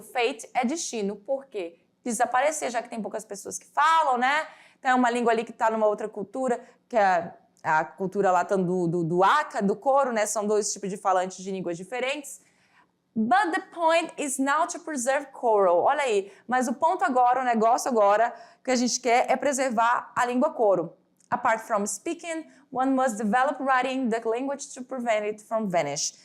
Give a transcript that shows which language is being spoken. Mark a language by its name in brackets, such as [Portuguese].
[Portuguese] Fate é destino. Por quê? Desaparecer, já que tem poucas pessoas que falam, né? Então é uma língua ali que está numa outra cultura, que é a cultura lá do Aka, do Koro, né? São dois tipos de falantes de línguas diferentes. [English] But the point is now to preserve Koro. [Portuguese] Olha aí, mas o ponto agora, o negócio agora, que a gente quer é preservar a língua Koro. [English] Apart from speaking, one must develop writing the language to prevent it from vanish.